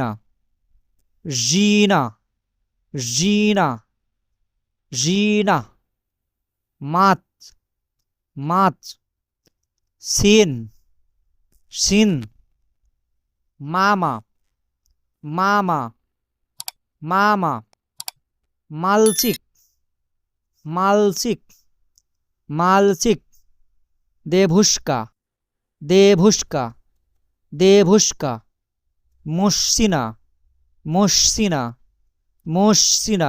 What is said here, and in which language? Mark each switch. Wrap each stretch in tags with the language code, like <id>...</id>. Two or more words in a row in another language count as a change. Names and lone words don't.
<ru>жена, жена, жена. мать, мать. сын, сын. мама, мама, мама. мальчик, мальчик, мальчик. девушка, девушка, девушка. мужчина, мужчина, мужчина.</ru>